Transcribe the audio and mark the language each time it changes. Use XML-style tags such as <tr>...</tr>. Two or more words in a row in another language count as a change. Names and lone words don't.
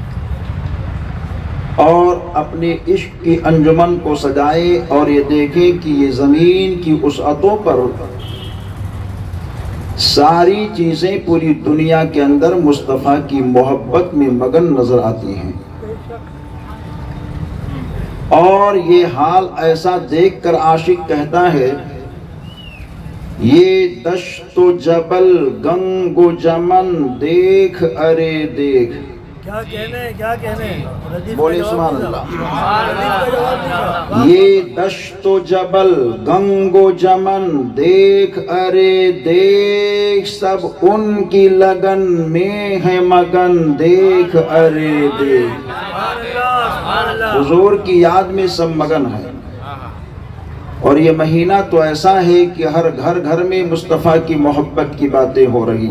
<ur>اور اپنے عشق کی انجمن کو سجائیں اور یہ دیکھیں کہ یہ زمین کی وسعتوں پر ساری چیزیں پوری دنیا کے اندر مصطفیٰ کی محبت میں مگن نظر آتی ہیں اور یہ حال ایسا دیکھ کر عاشق کہتا ہے یہ دشت و جبل گنگ و جمن دیکھ ارے دیکھ کیا کہنے بولے</ur> <ar>سبحان اللہ</ar> <ur>یہ دشت و جبل گنگ و جمن دیکھ ارے دیکھ سب ان کی لگن میں ہے مگن دیکھ ارے دیکھ حضور کی یاد میں سب مگن ہے اور یہ مہینہ تو ایسا ہے کہ ہر گھر میں مصطفیٰ کی محبت کی باتیں ہو رہی</ur>